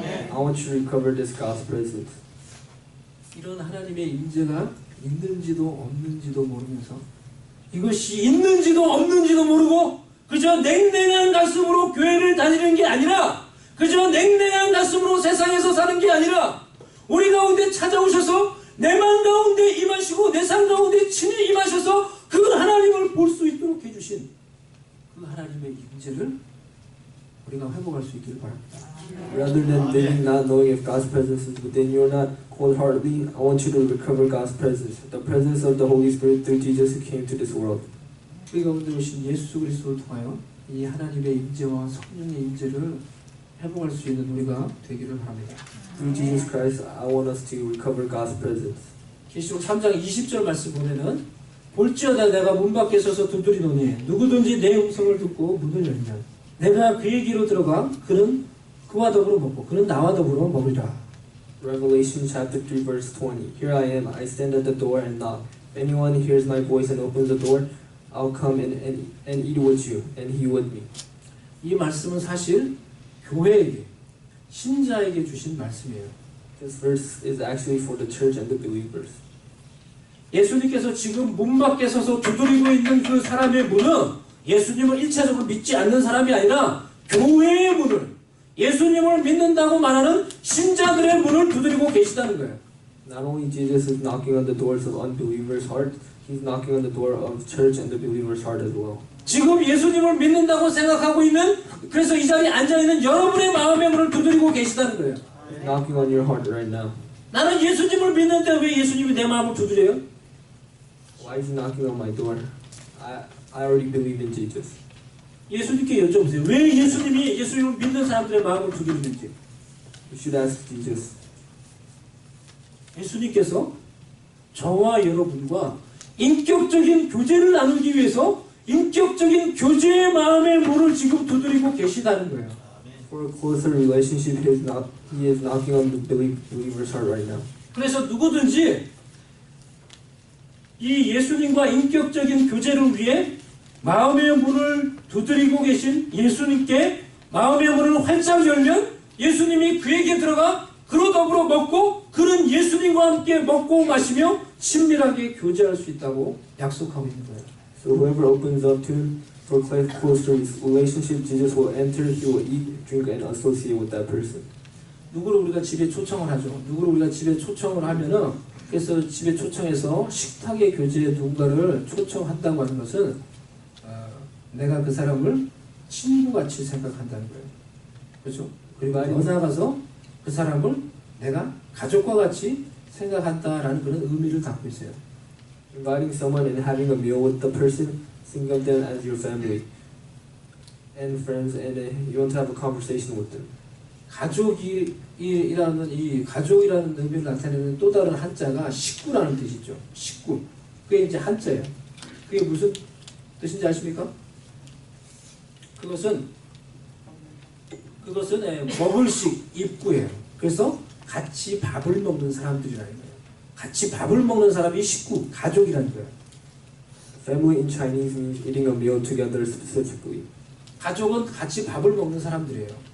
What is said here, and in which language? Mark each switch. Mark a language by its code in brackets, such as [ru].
[en] I want you to recover this God's presence. [ko] 이런 하나님의 임재가 있는지도 없는지도 모르면서 이것이 있는지도 없는지도 모르고 그저 냉랭한 가슴으로 교회를 다니는 게 아니라 그저 냉랭한 가슴으로 세상에서 사는 게 아니라 우리 가운데 찾아오셔서 내 맘 가운데 임하시고 내 삶 가운데 친히 임하셔서 그 하나님을 볼 수 있도록 해주신 그 하나님의 임재를 우리가 회복할 수 있기를 바랍니다. [en] Rather than living not knowing if God's presence is within you or not, wholeheartedly, I want you to recover God's presence, the presence of the Holy Spirit through Jesus who came to this world. [ko] 우리 가운데 오신 예수 그리스도를 통하여 이 하나님의 임재와 성령의 임재를 회복할 수 있는 우리가 되기를 바랍니다. [en] Through Jesus Christ, I want us to recover God's presence. [ko] 계시록 3장 20절 말씀 보면은 볼지어다 내가 문 밖에 서서 두드리노니 누구든지 내 음성을 듣고 문을 열면 내가 그의 귀로 들어가 그는 그와 더불어 먹고 그는 나와 더불어 먹으리라. [en] Revelation chapter 3 verse 20. Here I am, I stand at the door and knock. If anyone hears my voice and opens the door, I'll come and eat with you, and he with me. [ko] 이 말씀은 사실 교회에게 신자에게 주신 말씀이에요. [en] This verse is actually for the church and the believers. [ko] 예수님께서 지금 문 밖에 서서 두드리고 있는 그 사람의 문은 예수님을 1차적으로 믿지 않는 사람이 아니라 교회의 문을 예수님을 믿는다고 말하는 신자들의 문을 두드리고 계시다는 거예요. [en] Not only Jesus is knocking on the doors of unbelievers' heart, He's knocking on the door of church and the believer's heart as well. [ko] 지금 예수님을 믿는다고 생각하고 있는, 그래서 이 자리에 앉아있는 여러분의 마음의 문을 두드리고 계시다는 거예요. [en] He's knocking on your heart right now. [ko] 나는 예수님을 믿는데 왜 예수님이 내 마음을 두드려요? [en] Why is He knocking on my door? I already believe in Jesus. [ko] 예수님께 여쭤보세요. 왜 예수님을 믿는 사람들의 마음을 두드리는지. [en] You should ask Jesus. [ko] 예수님께서 저와 여러분과 인격적인 교제를 나누기 위해서 인격적인 교제의 마음의 문을 지금 두드리고 계시다는 거예요. [en] For a closer relationship, He is knocking on the believer's heart right now. [ko] 그래서 누구든지 이 예수님과 인격적인 교제를 위해 마음의 문을 두드리고 계신 예수님께 마음의 문을 활짝 열면 예수님이 그에게 들어가 그로 더불어 먹고 그는 예수님과 함께 먹고 마시며 친밀하게 교제할 수 있다고 약속하고 있는 거예요. [en] So whoever opens up to Him for closer relationship, Jesus will enter, He will eat, drink, and associate with that person. [ko] 누구를 우리가 집에 초청을 하죠. 누구를 우리가 집에 초청을 하면은 그래서 집에 초청해서 식탁의 교제에 누군가를 초청한다고 하는 것은 내가 그 사람을 친구같이 생각한다는 거예요. 그렇죠? 그리고 더 나아가서 그 사람을 내가 가족과 같이 생각한다라는 그런 의미를 담고 있어요. [en] Inviting someone and having a meal with the person, think of them as your family and friends, and you want to have a conversation with them. [ko] 가족이라는 이 가족이라는 의미를 나타내는 또 다른 한자가 식구라는 뜻이죠. 식구. 그게 이제 한자예요. 그게 무슨 뜻인지 아십니까? 그것은 먹을식 입구예요. 그래서 같이 밥을 먹는 사람들이라는 거예요. 같이 밥을 먹는 사람이 식구, 가족이라는 거예요. [en] Family in Chinese means eating a meal together specifically. [ko] 가족은 같이 밥을 먹는 사람들이에요.